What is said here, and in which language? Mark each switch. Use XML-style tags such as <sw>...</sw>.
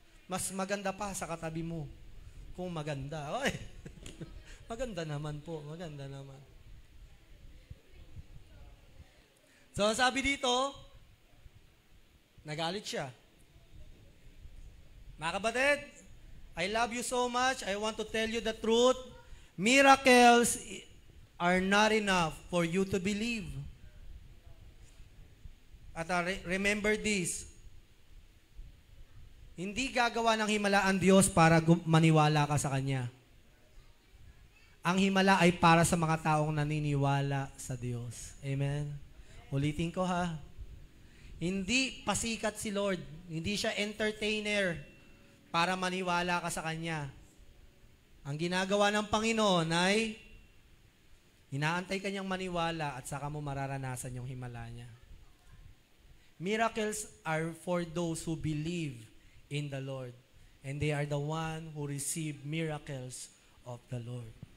<tl>Mas maganda pa sa katabi mo. Kung maganda. Oy! Maganda naman po. Maganda naman. So, sabi dito, nagalit siya.</tl> <en>Mga kapatid, I love you so much. I want to tell you the truth. Miracles are not enough for you to believe.</en> <tl>At</tl> <en>remember this,</en> <tl>hindi gagawa ng himala ang Diyos para maniwala ka sa Kanya. Ang himala ay para sa mga taong naniniwala sa Diyos. Amen? Ulitin ko ha. Hindi pasikat si Lord. Hindi siya entertainer para maniwala ka sa Kanya. Ang ginagawa ng Panginoon ay inaantay ka niyang maniwala at saka mo mararanasan yung himala niya.</tl> <en>Miracles are for those who believe in the Lord. And they are the one who receive miracles of the Lord.</en>